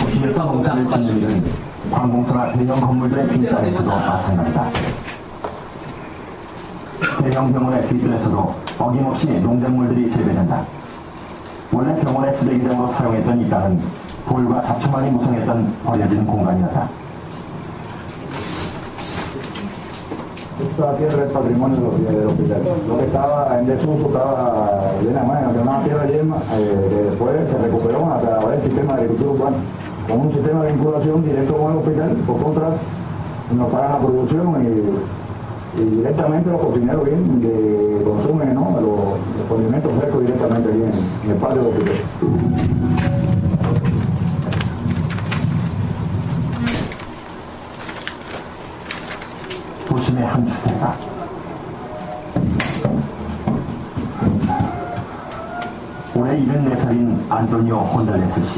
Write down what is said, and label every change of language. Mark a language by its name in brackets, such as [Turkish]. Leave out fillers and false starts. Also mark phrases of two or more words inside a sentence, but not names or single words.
[Korean] 도시에서 농사를 짓는 일은 관공서나 대형 건물들의 빈땅에서도 마찬가지다. 대형 병원의 뒷뜰에서도 어김없이 농작물들이 재배된다. 원래 병원의 쓰레기장으로 사용했던 이 땅은 돌과 잡초만이 무성했던 버려진 공간이었다. [Spanish] está tierra es patrimonio del hospital. Lo que estaba en desuso estaba llena de una tierra yerma, que después se recuperó a través del sistema de agricultura urbana, con un sistema de vinculación directo con el hospital, por contra nos pagan la producción y directamente los cocineros vienen que consumen, ¿no?, los condimentos frescos directamente aquí en el patio del hospital. [Korean] 도심의 한 주택가. 올해 74살인 안토니오 혼달레스 씨.